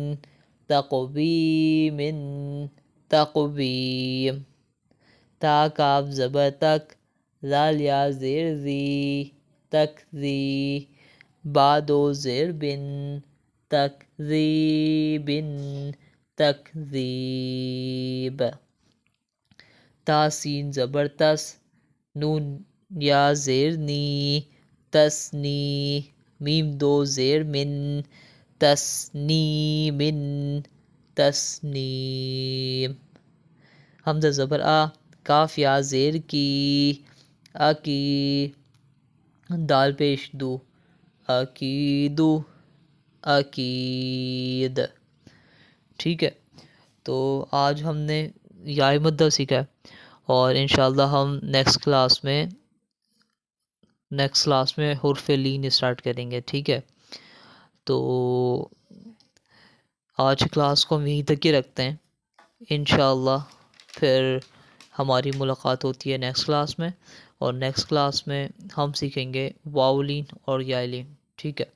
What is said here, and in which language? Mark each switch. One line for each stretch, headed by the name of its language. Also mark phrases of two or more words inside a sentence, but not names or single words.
Urdu: تقوی من، تقویم، تا کاف زبر تک، زال یا زیر زی، تکذی، با دو زیر بن، تکذیب، تکذیب، تا سین زبر تس، نون یا زیر نی، تسنی، میم دو زیر من، تسنیم، تسنیم، حمزہ زبر آ، کاف یا زیر کی، اکی، دال پیش دو، اکیدو، اکید، ٹھیک ہے؟ تو آج ہم نے یا مدہ سیکھا ہے، اور
Arabic: انشاءاللہ
Urdu: ہم
English: next class
Urdu: میں حرف لین اسٹارٹ کریں گے، ٹھیک ہے؟ تو آج کی کلاس کو ہم یہیں تک ہی رکھتے ہیں،
Arabic: انشاءاللہ
Urdu: پھر ہماری ملاقات ہوتی ہے
English: next class
Urdu: میں، اور
English: next class
Urdu: میں ہم سیکھیں گے واو لین اور یا لین، ٹھیک ہے؟